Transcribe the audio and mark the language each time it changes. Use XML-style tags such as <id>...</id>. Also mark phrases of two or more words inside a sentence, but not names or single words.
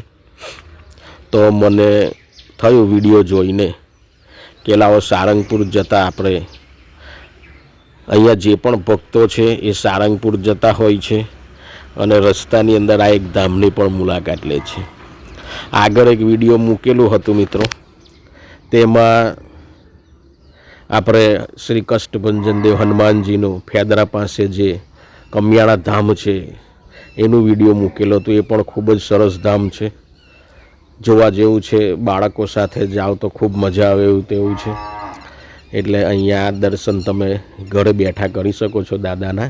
<gu>તો મને થયું વિડિયો જોઈને કે લાવો સારંગપુર જતા આપણે અહીંયા જે પણ ભક્તો છે એ સારંગપુર જતા હોય છે અને રસ્તાની અંદર આ એક ધામની પણ મુલાકાત લે છે। આગળ એક વિડિયો મૂકેલું હતું મિત્રો, તેમાં આપણે શ્રી કષ્ટભંજન દેવ હનુમાનજીનું ફેદરા પાસે જે કમિયાળા ધામ છે એનું વિડિયો મૂકેલો તો એ પણ ખૂબ જ સરસ ધામ છે। જોવા જેવું છે। બાળકો સાથે જાઓ તો ખૂબ મજા આવે એવું તેવું છે। એટલે અહીંયા દર્શન તમે ઘરે બેઠા કરી શકો છો દાદાના।</gu>